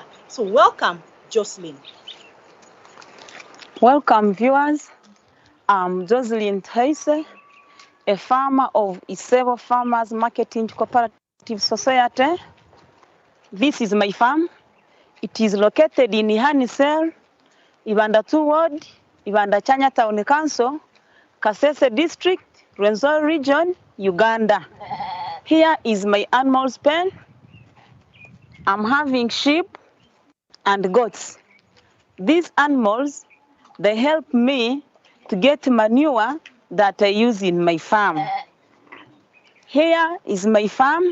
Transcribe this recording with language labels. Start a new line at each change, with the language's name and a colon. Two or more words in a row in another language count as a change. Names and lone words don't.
English: So welcome, Jocelyn. Welcome, viewers. I'm Jocelyn Taise, a farmer of Isebwe Farmers Marketing Cooperative Society. This is my farm. It is located in Ihanisel, Uganda 2 Ward, Uganda Chanya Town Council, Kasese District, Rwenzori Region, Uganda. Here is my animals pen. I'm having sheep and goats. These animals, they help me to get manure that I use in my farm. Here is my farm.